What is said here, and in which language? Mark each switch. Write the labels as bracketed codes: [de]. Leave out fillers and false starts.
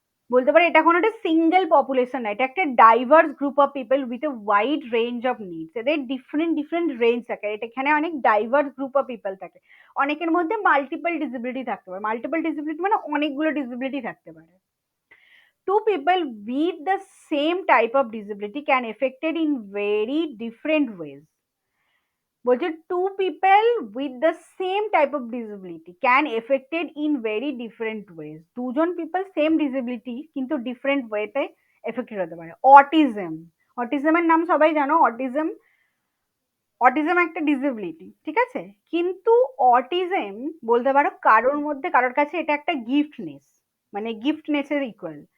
[bn] বলতে পারে এটা কোনো একটা সিঙ্গেল পপুলেশন না, এটা একটা [en] Diverse group of people with a wide range of needs. [bn] এদের ডিফারেন্ট ডিফারেন্ট রেঞ্জ থাকে, এটা এখানে অনেক ডাইভার্স গ্রুপ অফ পিপল থাকে। অনেকের মধ্যে মাল্টিপল ডিসেবিলিটি থাকতে পারে, মাল্টিপল ডিসেবিলিটি মানে অনেকগুলো ডিসেবিলিটি থাকতে পারে। [en] Two people with the same type of disability can affected in very different ways। বলছে two people with the same type of disability can affected in very different ways. [bn] দুজন people same disability কিন্তু different ওয়েতে affected হতে পারে। Autism, অটিজমের নাম সবাই জানো, autism, autism একটা ডিসেবিলিটি, ঠিক আছে, কিন্তু অটিজম বলতে পারো কারোর মধ্যে কারোর কাছে এটা একটা গিফটনেস, মানে গিফটনেসের ইকুয়াল।